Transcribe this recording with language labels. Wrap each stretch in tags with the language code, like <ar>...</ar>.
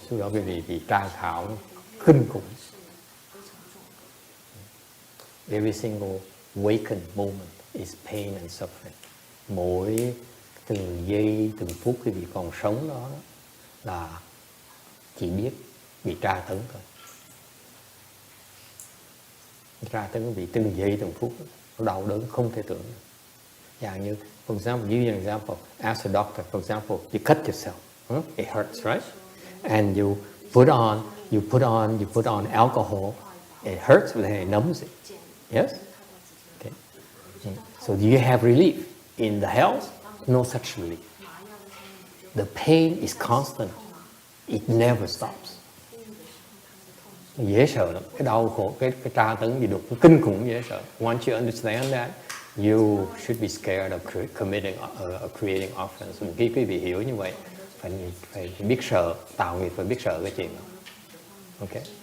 <vi>Sau đó quý vị bị tra khảo kinh khủng.</vi> <en>Every single wakened moment is pain and suffering.</en> <vi>Mỗi từng giây, từng phút quý vị còn sống đó là chỉ biết bị tra tấn thôi. Tra tấn quý vị từng giây, từng phút, nó đau đớn không thể tưởng được. Dạng như,</vi> <en>for example, give you an example. As a doctor, for example, you cut yourself. It hurts, right? And you put on alcohol. It hurts, but then it numbs it. Yes? Okay. So do you have relief? In the hell, no such relief. The pain is constant. It never stops.</en> <vi>Dễ sợ lắm. Cái đau khổ, cái tra tấn gì đục, kinh khủng dễ sợ.</vi> <en>Once you understand that, you should be scared of creating offense.</en> <vi>Khi quý vị hiểu như vậy, phải biết sợ, tạo nghiệp phải biết sợ cái chuyện đó. Okay?</vi>